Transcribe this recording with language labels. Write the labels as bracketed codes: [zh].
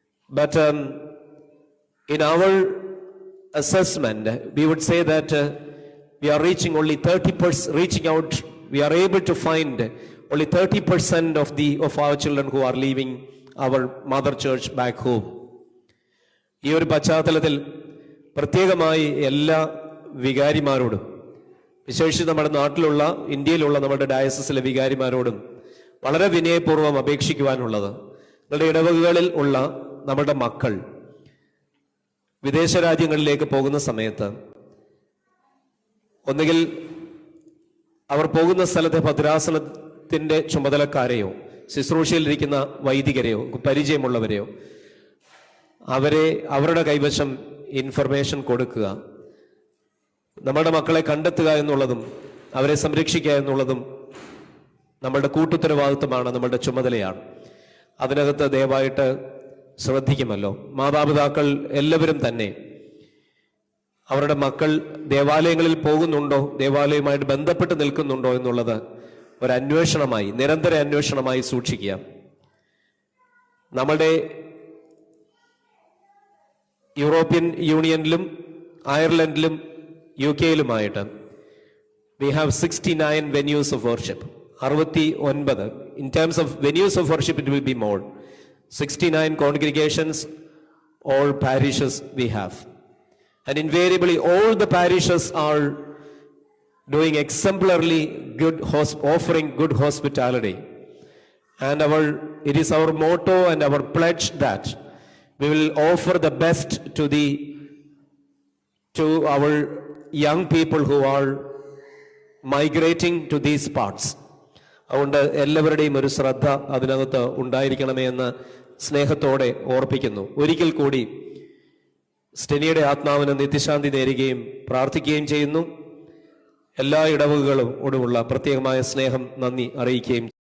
[en] But in our assessment, we would say that we are reaching only 30%, reaching out, we are able to find only 30% of our children who are leaving our mother church back home. [ml] ഈ ഒരു പശ്ചാത്തലത്തിൽ പ്രത്യേകമായി എല്ലാ വികാരിമാരോടും, വിശേഷിച്ച് നമ്മുടെ നാട്ടിലുള്ള, ഇന്ത്യയിലുള്ള നമ്മുടെ ഡയസസിലെ വികാരിമാരോടും വളരെ വിനയപൂർവ്വം അപേക്ഷിക്കുവാനുള്ളത്, നിങ്ങളുടെ ഇടവകകളിൽ ഉള്ള നമ്മുടെ മക്കൾ വിദേശ രാജ്യങ്ങളിലേക്ക് പോകുന്ന സമയത്ത് ഒന്നുകിൽ അവർ പോകുന്ന സ്ഥലത്തെ ഭദ്രാസനത്തിന്റെ ചുമതലക്കാരെയോ ശുശ്രൂഷയിലിരിക്കുന്ന വൈദികരെയോ പരിചയമുള്ളവരെയോ അവരുടെ കൈവശം ഇൻഫർമേഷൻ കൊടുക്കുക. നമ്മുടെ മക്കളെ കണ്ടെത്തുക എന്നുള്ളതും അവരെ സംരക്ഷിക്കുക എന്നുള്ളതും നമ്മളുടെ കൂട്ടുത്തരവാദിത്വമാണ്, നമ്മളുടെ ചുമതലയാണ്. അതിനകത്ത് ദയവായിട്ട് ശ്രദ്ധിക്കുമല്ലോ. മാതാപിതാക്കൾ എല്ലാവരും തന്നെ അവരുടെ മക്കൾ ദേവാലയങ്ങളിൽ പോകുന്നുണ്ടോ, ദേവാലയവുമായിട്ട് ബന്ധപ്പെട്ട് നിൽക്കുന്നുണ്ടോ എന്നുള്ളത് ഒരു അന്വേഷണമായി, നിരന്തര അന്വേഷണമായി സൂക്ഷിക്കുക. നമ്മുടെ European യൂണിയനിലും അയർലൻഡിലും UK-യിലുമായിട്ട് [en] we have 69 venues of worship. 69. In terms of venues of worship, it will be more. 69 congregations, all parishes we have. And invariably, all the parishes are doing exemplarily good, offering good hospitality. And it is our motto and our pledge that we will offer the best to our young people who are migrating to these parts. [ml] അതുകൊണ്ട് എല്ലാവരുടെയും ഒരു ശ്രദ്ധ അതിനകത്ത് ഉണ്ടായിരിക്കണമേ എന്ന് സ്നേഹത്തോടെ ഓർപ്പിക്കുന്നു. ഒരിക്കൽ കൂടി സ്റ്റെനിയുടെ ആത്മാവിന് നിത്യശാന്തി നേരുകയും പ്രാർത്ഥിക്കുകയും ചെയ്യുന്നു. എല്ലാ ഇടവകകളോടുമുള്ള പ്രത്യേകമായ സ്നേഹം, നന്ദി അറിയിക്കുകയും